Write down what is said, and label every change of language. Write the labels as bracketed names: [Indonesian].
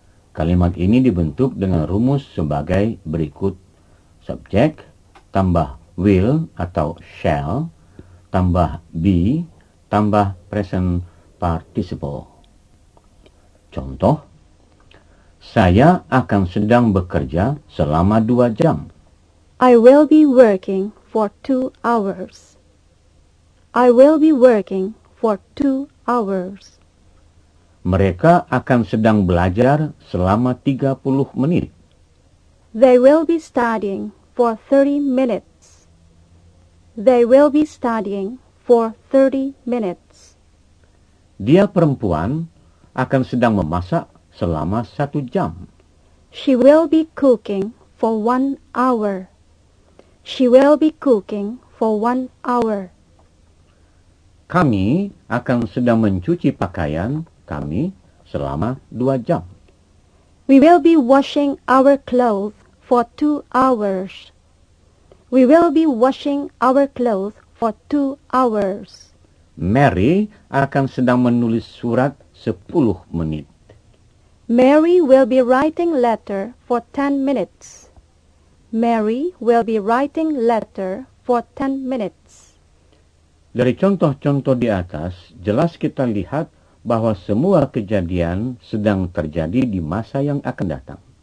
[Indonesian] Kalimat ini dibentuk dengan rumus sebagai berikut: subjek tambah will atau shall tambah be tambah present participle. Contoh, saya akan sedang bekerja selama 2 jam. [English] I will be working for 2 hours. I will be working for 2 hours. [Indonesian] Mereka akan sedang belajar selama 30 menit. [English] They will be studying for 30 minutes. They will be studying for 30 minutes. [Indonesian] Dia perempuan akan sedang memasak selama 1 jam. [English] She will be cooking for 1 hour. She will be cooking for 1 hour. [Indonesian] Kami akan sedang mencuci pakaian kami selama 2 jam. [English] We will be washing our clothes for 2 hours. We will be washing our clothes for 2 hours. [Indonesian] Mary akan sedang menulis surat 10 menit. [English] Mary will be writing letter for 10 minutes. Mary will be writing letter for 10 minutes. [Indonesian] Dari contoh-contoh di atas, jelas kita lihat bahwa semua kejadian sedang terjadi di masa yang akan datang.